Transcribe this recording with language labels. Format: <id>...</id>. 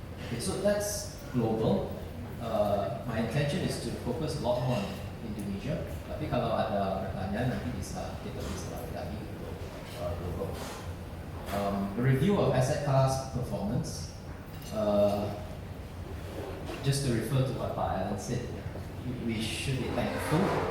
<en>Okay, so that's global. My intention is to focus a lot more on Indonesia.</en> <id>Tapi kalau ada pertanyaan nanti kita bisa lagi untuk global.</id> <en>The review of asset class performance. Just to refer to what Pak Alan said, we should be thankful.</en>